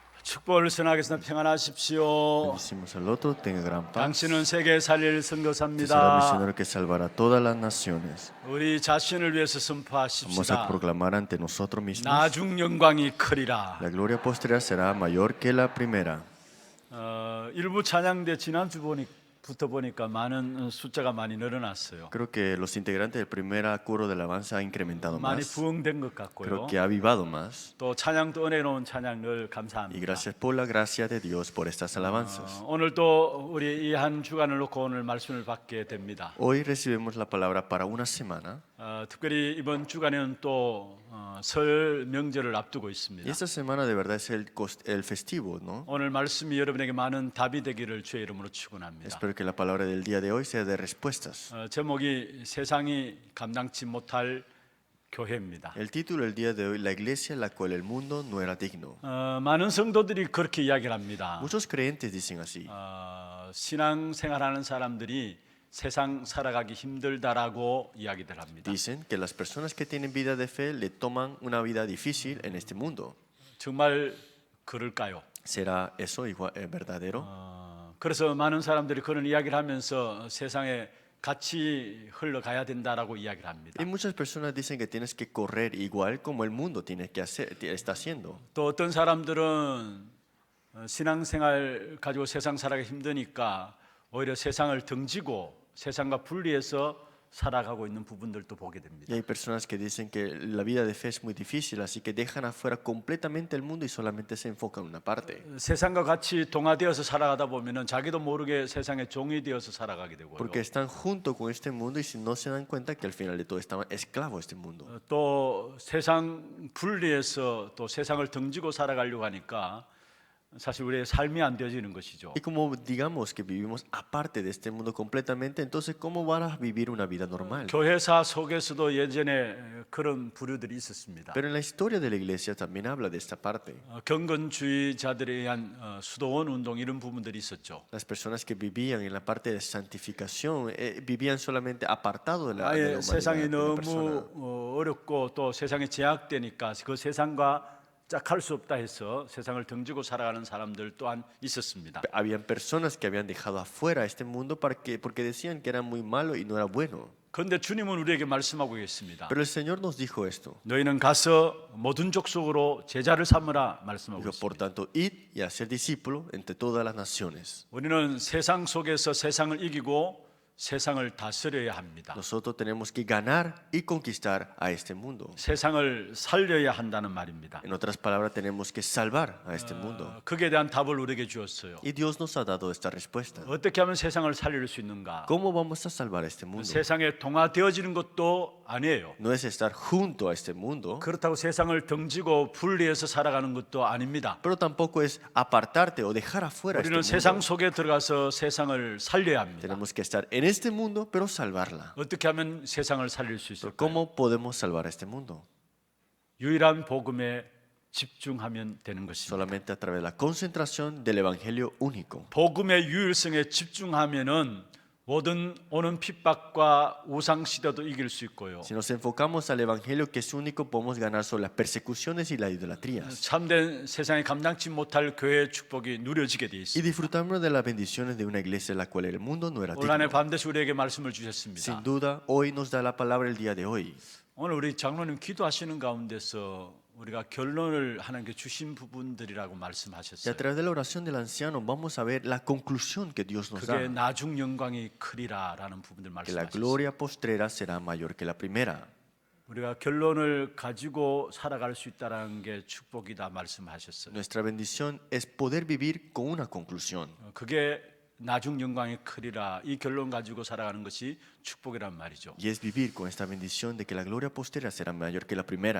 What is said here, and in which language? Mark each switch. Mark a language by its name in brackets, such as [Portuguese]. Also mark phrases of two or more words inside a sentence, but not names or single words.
[Korean] 축복을 전하겠습니다. 평안하십시오. [Spanish] Bendecimos al otro, tenga gran paz. [Korean] 당신은 세계 살릴 [Spanish] Usted será [Korean] 선교사입니다. [Spanish] misionero que salvará todas las naciones. [Korean] 우리 자신을 위해서 [Spanish] Vamos a [Korean] 선포하십시다. [Spanish] proclamar ante nosotros mismos. [Korean] 나중 영광이 크리라. [Spanish] La gloria posterior será mayor que la primera. [Korean] 일부 찬양대 지난주부터 보니까 많은 숫자가 많이 늘어났어요. [Spanish] Creo que los integrantes del primer coro de alabanza ha incrementado [Korean] 많이 [Spanish] más. [Korean] 부흥된 것 같고요. [Spanish] Creo que ha avivado más. [Korean] 또 찬양도 은혜로운 찬양을 [Spanish] Y [Korean] 감사합니다. [Spanish] gracias por la gracia de Dios por estas alabanzas. [Korean] 오늘 또 우리 이 한 주간을 놓고 오늘 말씀을 받게 됩니다. [Spanish] Hoy recibimos la palabra para una semana. [Korean] 특별히 이번 주간에는 또 설 명절을 앞두고 [Spanish] Y [Korean] 있습니다. [Spanish] esta semana de verdad es el festivo, ¿no? [Korean] 오늘 말씀이 여러분에게 많은 답이 되기를 주의 이름으로 축원합니다. [Spanish] Espero que la palabra del día de hoy sea de respuestas. [Korean] 제목이 세상이 감당치 못할 교회입니다. [Spanish] El título del día de hoy, la iglesia en la cual el mundo no era digno. [Korean] 많은 성도들이 그렇게 이야기를 합니다. [Spanish] Muchos creyentes dicen así. [Korean] 신앙생활하는 사람들이 세상 살아가기 힘들다라고 이야기들 합니다. [Spanish] Dicen que las personas que tienen vida de fe le toman una vida difícil en este mundo. [Korean] 정말 그럴까요? [Spanish] ¿Será eso igual verdadero? [Korean] 그래서 많은 사람들이 그런 이야기를 하면서 세상에 같이 흘러가야 된다라고 이야기를 합니다. [Spanish] Y muchas personas dicen que tienes que correr igual como el mundo tiene que hacer, está haciendo. [Korean] 또 어떤 사람들은 신앙생활 가지고 세상 살아가기 힘드니까 오히려 세상을 등지고 세상과 분리해서 살아가고 있는 부분들도 보게 [Spanish] Y [Korean] 됩니다. [Spanish] hay personas que dicen que la vida de fe es muy difícil, así que dejan afuera completamente el mundo y solamente se enfocan en una parte. [Korean] 세상과 같이 동화되어서 살아가다 보면은 자기도 모르게 세상의 종이 되어서 살아가게 되고요. [Spanish] Porque están junto con este mundo y si no se dan cuenta que al final de todo están esclavos de este mundo. [Korean] 또 세상 분리해서 또 세상을 등지고 살아가려고 하니까 사실 우리의 삶이 안 되어지는 것이죠. [Spanish] Y como digamos que vivimos aparte de este mundo completamente, entonces ¿cómo van a vivir una vida normal? [Korean] 교회사 속에서도 예전에 그런 부류들이 있었습니다. [Spanish] Pero en la historia de la iglesia también habla de esta parte. [Korean] 경건주의자들에 의한 수도원 운동 이런 부분들이 있었죠. [Spanish] Las personas que vivían en la parte de santificación vivían solamente apartado de la [Korean] 아예 [Spanish] humanidad, [Korean] 세상이 [Spanish] de la persona. [Korean] 너무 어렵고 또 세상에 제약되니까 그 세상과 짝할 수 없다 해서 세상을 등지고 살아가는 사람들 또한 있었습니다. [Spanish] Habían personas que habían dejado afuera este mundo porque decían que era muy malo y no era bueno. [Korean] 그런데 주님은 우리에게 말씀하고 계십니다. [Spanish] Pero el Señor nos dijo esto. [Korean] 너희는 가서 모든 족속으로 제자를 삼으라 말씀하고 [Spanish] Dijo, por [Korean] 있습니다. [Spanish] tanto, id y hacer discípulos entre todas las naciones. [Korean] 우리는 세상 속에서 세상을 이기고 세상을 다스려야 합니다. [Spanish] Nosotros tenemos que ganar y conquistar a este mundo. [Korean] 세상을 살려야 한다는 말입니다. [Spanish] En otras palabras, tenemos que salvar a este mundo. [Korean] 그에 대한 답을 우리에게 주었어요. [Spanish] Y Dios nos ha dado esta respuesta. [Korean] 어떻게 하면 세상을 살릴 수 있는가? [Spanish] ¿Cómo vamos a salvar a este mundo? [Korean] 세상에 동화되어지는 것도 아니에요. [Spanish] No es estar junto a este mundo, [Korean] 그렇다고 세상을 등지고 분리해서 살아가는 것도 아닙니다. [Spanish] pero tampoco es apartarte o dejar afuera este [Korean] 우리는 [Spanish] mundo. [Korean] 세상 속에 들어가서 세상을 살려야 합니다. [Spanish] Tenemos que estar en este mundo, pero salvarla. [Korean] 어떻게 하면 세상을 살릴 수 [Spanish] Pero [Korean] 있을까요? [Spanish] ¿cómo podemos salvar a este mundo? [Korean] 유일한 복음에 집중하면 되는 것입니다. [Spanish] Solamente a través de la concentración del Evangelio único. [Korean] 복음의 유일성에 집중하면은 모든 오는 핍박과 우상 시대도 이길 수 있고요. [Spanish] Si nos enfocamos al Evangelio que es único, podemos ganar sobre las persecuciones y las idolatrías. [Korean] 참된 세상에 감당치 못할 교회의 축복이 누려지게 돼 [Spanish] Y [Korean] 있습니다. [Spanish] disfrutamos de las bendiciones de una iglesia en la cual el mundo no era [Korean] 올 한해 [Spanish] digno. [Korean] 반드시 우리에게 말씀을 주셨습니다. [Spanish] Sin duda, hoy nos da la palabra el día de hoy. [Korean] 오늘 우리 장로님 기도하시는 가운데서 우리가 결론을 하나님께 주신 부분들이라고 [Spanish] Y a [Korean] 말씀하셨어요. [Spanish] través de la oración del anciano vamos a ver la conclusión que Dios nos [Korean] 그게 [Spanish] da. [Korean] 나중 영광이 크리라라는 부분들 [Spanish] Que la [Korean] 말씀하셨어요. [Spanish] gloria postrera será mayor que la primera. [Korean] 우리가 결론을 가지고 살아갈 수 있다라는 게 축복이다 말씀하셨어요. [Spanish] Nuestra bendición es poder vivir con una conclusión. [Korean] 그게 나중 영광이 크리라 이 결론 가지고 살아가는 것이 축복이란 말이죠. [Spanish] Y es vivir con esta bendición de que la gloria postrera será mayor que la primera.